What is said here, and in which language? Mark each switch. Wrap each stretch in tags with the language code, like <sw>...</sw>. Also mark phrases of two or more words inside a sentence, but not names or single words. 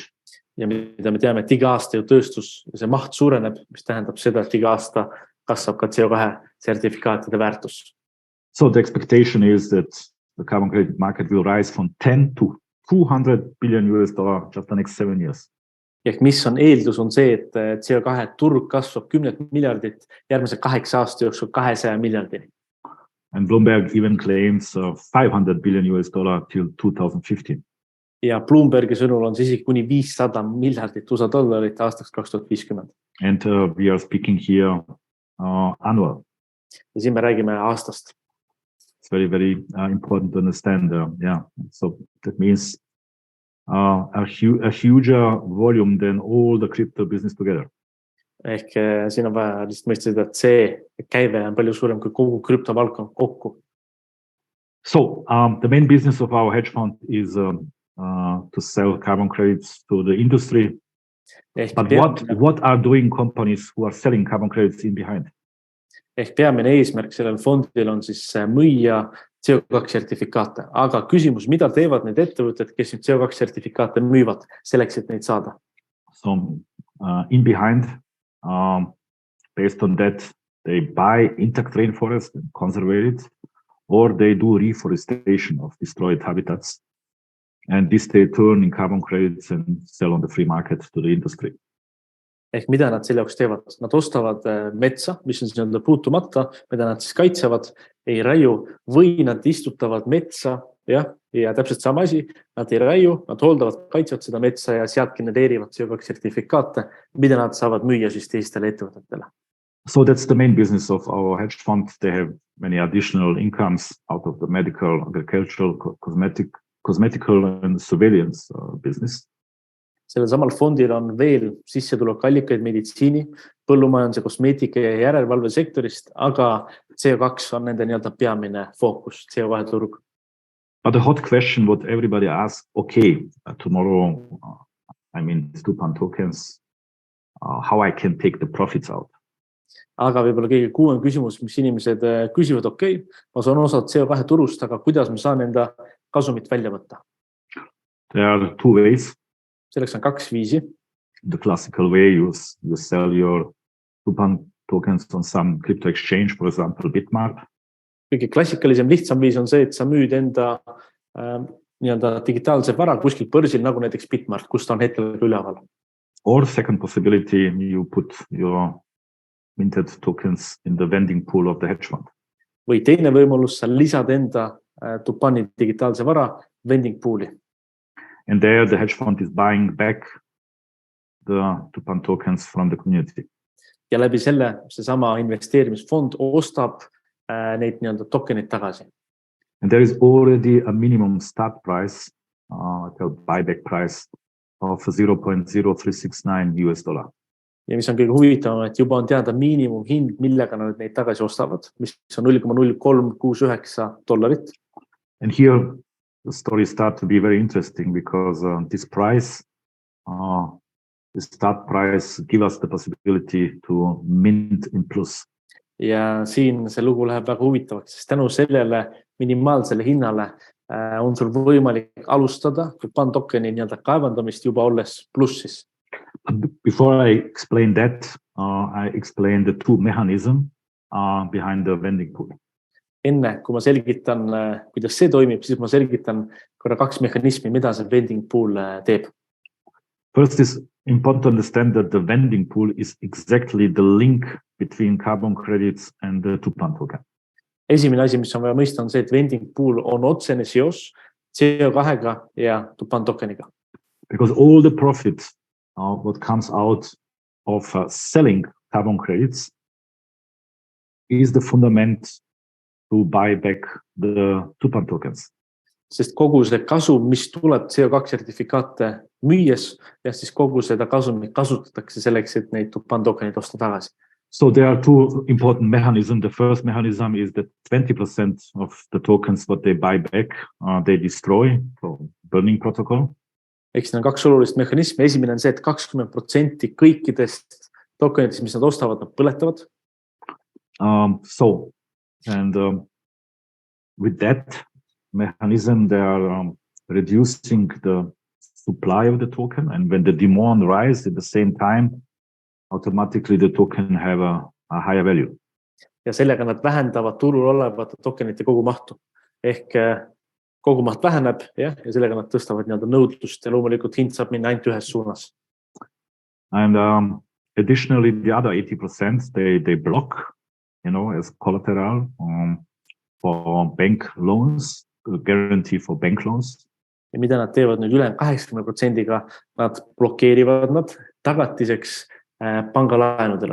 <et>Ja mida me teame, et iga aasta ju tööstus, see maht suureneb, mis tähendab seda, et iga aasta kasvab ka CO2 sertifikaatide väärtus.</et> <en>So the expectation is that the carbon credit market will rise from 10 to $200 billion just the next 7 years.</en> <et>Ehk mis on eeldus on see, et CO2 turg kasvab 10 miljardit järgmise 8 aasta jooksul 200 miljardini.</et> <en>And Bloomberg even claims $500 billion till 2015.</en> <et>Ja Bloombergi sõnul on see isegi kuni 500 miljardit USA dollarit aastaks 2050.</et> <en>And we are speaking here annual.</en> <et>Ja siin me räägime aastast.</et> <en>It's very, very important to understand. So that means a huger volume than all the crypto business together.</en> <et>Ehk siin on vaja lihtsalt mõista, et see käive on palju suurem kui kogu krüptovaldkond kokku.</et> <en>So the main business of our hedge fund is to sell carbon credits to the industry. But what are doing companies who are selling carbon credits in behind?</en> <et>Ehk peamine eesmärk sellel fondil on siis müüa CO2 sertifikaate. Aga küsimus, mida teevad need ettevõtted, kes nüüd CO2 sertifikaate müüvad selleks, et neid saada?</et> <en>So in behind, based on that, they buy intact rainforest and conserve it, or they do reforestation of destroyed habitats. And this they turn in carbon credits and sell on the free market to the industry.</en> <et>Ehk mida nad selle jaoks teevad? Nad ostavad metsa, mis on siis puutumata, mida nad siis kaitsevad, ei raiu, või nad istutavad metsa, ja täpselt sama asi, nad ei raiu, nad hooldavad, kaitsevad seda metsa ja sealt genereerivad CO2 sertifikaate, mida nad saavad müüa siis teistele ettevõtetele.</et> <en>So that's the main business of our hedge fund. They have many additional incomes out of the medical, agricultural, cosmetical and surveillance business.</en> <et>Sellel samal fondil on veel sissetulekallikaid meditsiini, põllumajanduse, kosmeetika ja järelevalve sektorist, aga CO2 on nende peamine fookus, CO2 turg.</et> <en>But the hot question what everybody asks, okay, tomorrow, Tupan tokens, how I can take the profits out?</en> <et>Aga võib-olla kõige kuuem küsimus, mis inimesed küsivad, okei, ma saan osad CO2 turust, aga kuidas ma saan enda kasumit välja võtta?</et> <en>There are two ways.</en> <et>Selleks on 2 viisi.</et> <en>The classical way, you sell your Tupan tokens on some crypto exchange, for example, Bitmart.</en> <et>Kõige klassikalisem, lihtsam viis on see, et sa müüd enda digitaalse vara kuskil börsil, nagu näiteks Bitmart, kus ta on hetkel üleval.</et> <en>Or second possibility, you put your minted tokens in the vending pool of the hedge fund.</en> <et>Või teine võimalus, sa lisad enda Tupani digitaalse vara</et> <en>vending pooli. And there the hedge fund is buying back the Tupan tokens from the community.</en> <et>Ja läbi selle, seesama investeerimisfond ostab neid tokenid tagasi.</et> <en>And there is already a minimum start price, buyback price of $0.0369.</en> <et>Ja mis on kõige huvitavam, et juba on teada miinimumhind, millega nad neid tagasi ostavad, mis on $0.0369.</et> <en>And here the story starts to be very interesting because this price, the start price, give us the possibility to mint in plus.</en> <et>Ja siin see lugu läheb väga huvitavaks, sest tänu sellele minimaalsele hinnale on sul võimalik alustada Tupan tokeni nii-öelda kaevandamist juba olles plussis.</et> <en>Before I explain that, I explain the two mechanisms behind the vending pool.</en> <et>Enne, kui ma selgitan, kuidas see toimib, siis ma selgitan korra kaks mehhanismi, mida see</et> <en>vending pool</en> <et>teeb.</et> <en>First is important to understand that the vending pool is exactly the link between carbon credits and the Tupan token.</en> <et>Esimene asi, mis on vaja mõista, on see, et</et> <en>vending pool</en> <et>on otsene seos CO2-ga ja Tupan tokeniga.</et> <en>Because all the profits what comes out of selling carbon credits is the fundament to buy back the Tupan tokens.</en> <et>Sest kogu see kasum, mis tuleb CO2 sertifikaate müües, ja siis kogu seda kasumit kasutatakse selleks, et neid Tupan tokenid osta tagasi.</et> <en>So there are two important mechanisms. The first mechanism is that 20% of the tokens what they buy back, they destroy, so burning protocol.</en> <et>Eks need on kaks olulist mehhanismi. Esimene on see, et 20% kõikidest tokenitest, mis nad ostavad, nad põletavad.</et> <en>With that mechanism, they are reducing the supply of the token. And when the demand rises at the same time, automatically the token have a higher value.</en> <et>Ja sellega nad vähendavad turul olevate tokenite kogumahtu. Ehk kogumaht väheneb ja sellega nad tõstavad nii-öelda nõudlust ja loomulikult hind saab minna ainult ühes suunas.</et> <en>And additionally, the other 80%, they block, as collateral for bank loans, guarantee for bank loans.</en> <et>Ja mida nad teevad nüüd üle 80%-ga, nad blokeerivad nad tagatiseks pangalaenudele.</et>